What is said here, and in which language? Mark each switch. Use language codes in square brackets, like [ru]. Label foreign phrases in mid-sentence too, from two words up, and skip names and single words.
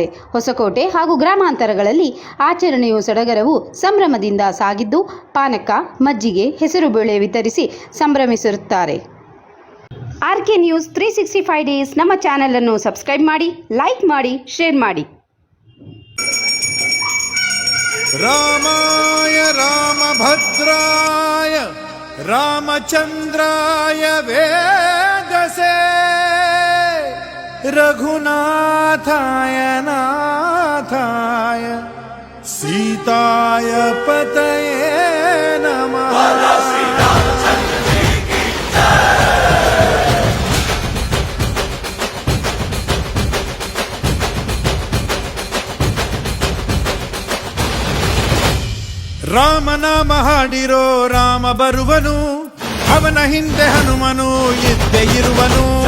[kn] ಹೊಸಕೋಟೆ ಹಾಗೂ ಗ್ರಾಮಾಂತರಗಳಲ್ಲಿ ಆಚರಣೆಯು ಸಡಗರವು ಸಂಭ್ರಮದಿಂದ ಸಾಗಿದ್ದು, ಪಾನಕ, ಮಜ್ಜಿಗೆ, ಹೆಸರುಬೇಳೆ ವಿತರಿಸಿ ಸಂಭ್ರಮಿಸಿರುತ್ತಾರೆ. RK News 365 ಡೇಸ್ ನಮ್ಮ ಚಾನೆಲ್ ಅನ್ನು ಸಬ್ಸ್ಕ್ರೈಬ್ ಮಾಡಿ, ಲೈಕ್ ಮಾಡಿ, ಶೇರ್ ಮಾಡಿ. [sa] रामाय रामभद्राय रामचन्द्राय वेदसे रघुनाथाय नाथाय सीताय पतये नमः। [kn] ರಾಮನಾಮ ಹಾಡಿರೋ ರಾಮ ಬರುವನು, ಅವನ ಹಿಂದೆ ಹನುಮನು ಇದ್ದೇ ಇರುವನು.